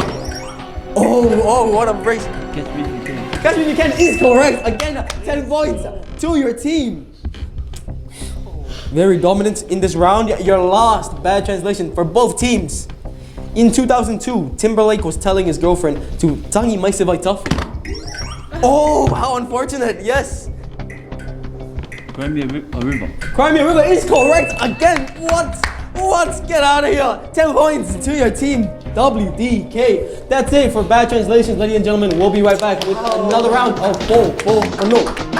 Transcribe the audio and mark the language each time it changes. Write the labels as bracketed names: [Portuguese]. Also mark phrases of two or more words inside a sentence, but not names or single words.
[English] Oh, what a break. Catch me if you can. Catch me if you can is correct. Again, 10 points to your team. Very dominant in this round. Your last bad translation for both teams. In 2002, Timberlake was telling his girlfriend to [Samoan] tangi mai se vai tafu. [English] Oh, how unfortunate. Yes. Cry me a river. Cry Me a River is correct again. What? Get out of here. 10 points to your team, WDK. That's it for bad translations, ladies and gentlemen. We'll be right back with another round of Po Po Mano'o.